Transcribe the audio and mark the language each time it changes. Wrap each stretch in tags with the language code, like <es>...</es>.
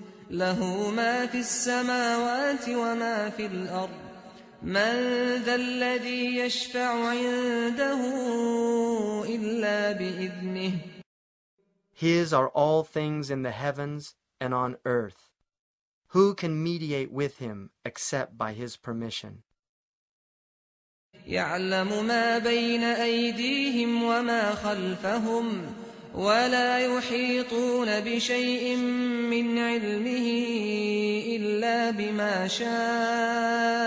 <ar>له ما في السماوات وما في الأرض من ذا الذي يشفع عنده إلا بإذنه</ar> <en>His are all things in the heavens and on earth. Who can mediate with Him except by His permission?</en> <ar>يعلم ما بين أيديهم وما خلفهم ولا يحيطون بشيء من علمه إلا بما شاء</ar>